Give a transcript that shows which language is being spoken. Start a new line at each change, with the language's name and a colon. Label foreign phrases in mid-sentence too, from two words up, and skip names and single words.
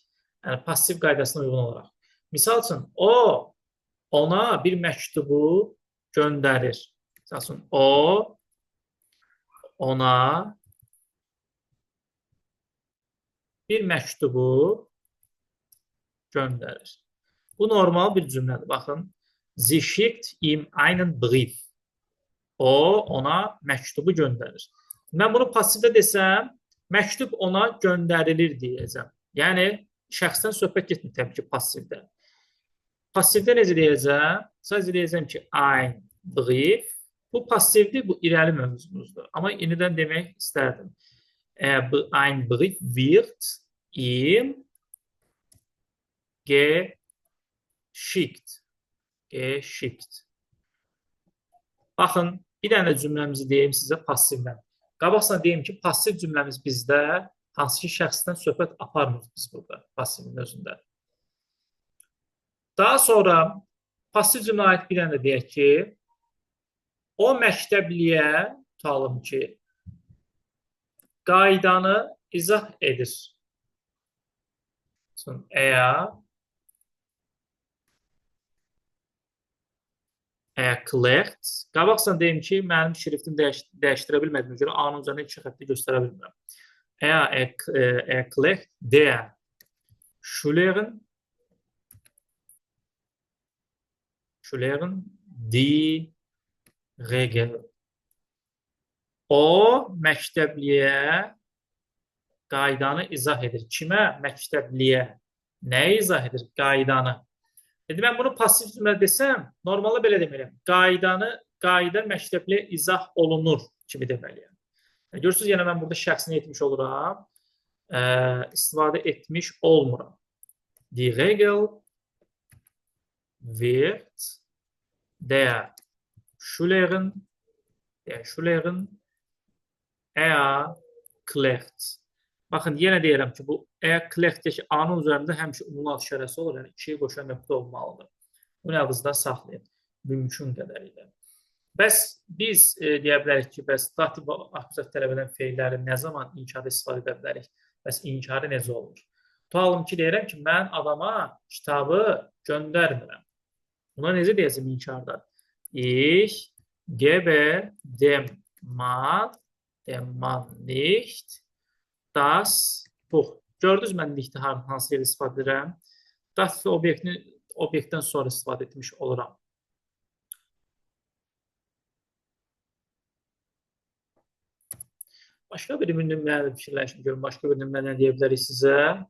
Azerbaijani: Yəni, passiv qaydasına uyğun olaraq. Misal üçün, o ona bir məktubu göndərir. Misal üçün, o ona bir məktubu göndərir. Bu normal bir cümlədir. Baxın,
German: sie schickt ihm einen Brief.
Azerbaijani: O, ona məktubu göndərir. Mən bunu passivdə desəm, məktub ona göndərilir deyəcəm. Yəni, şəxsdən söhbət getmir təbii ki, passivdə. Passivdə necə deyəcəm? Sadəcə deyəcəm ki,
German: ein Brief.
Azerbaijani: Bu passivdir, bu irəli mövzumuzdur. Amma yenidən demək istərdim.
German: Ein Brief wird ihm geschickt.
Azerbaijani: Baxın, bir dənə cümləmizi deyim sizə passivdən. Qabaqsan deyim ki, passiv cümləmiz bizdə hansı ki, şəxsdən söhbət aparmırıq biz burada, passivin özündə. Daha sonra passiv cümlə aid bir dənə deyək ki, o məktəbliyə, tutalım ki, qaydanı izah edir. Erklärt. Qabaqsan deyim ki, mənim şriftimi dəyişdirə bilmədiyimə görə A-nın üzərində iki xətti göstərə bilmirəm.
German: Erklärt der Schülerin die Regel.
Azerbaijani: O məktəbliyə qaydanı izah edir. Kimə? Məktəbliyə. Nəyi izah edir? Qaydanı. Dedi, mən bunu passiv cümlə desəm, normalda belə deməliyəm. Qayda məktəbliyə izah olunur kimi deməliyəm. Görürsünüz, yenə mən burada şəxsini etmiş oluram. İstifadə etmiş olmuram.
German: Die Regel wird der Schülerin erklärt.
Azerbaijani: Baxın, yenə deyirəm ki, bu erkləkdəki A-nın üzərində həmişə umumlat işarəsi olur, yəni ikiyə qoşan nöqtə olmalıdır. Bunu yadınızda saxlayın, mümkün qədərilə. Bəs biz deyə bilərik ki, bəs dativ akuzativ tələb edən feilləri nə zaman inkarda istifadə edə bilərik? Bəs inkarı necə olur? Tutalım ki, deyirəm ki, mən adama kitabı göndərmirəm. Buna necə deyəcəm inkarda?
German: Ich gebe dem Mann nicht das Buch.
Azerbaijani: Gördünüz mən nicht'i hansı yerdə istifadə edirəm? Dativli obyektdən sonra istifadə etmiş oluram. Başqa bir nümunələ fikirləşin, görün, başqa bir nümunə nə deyə bilərik sizə?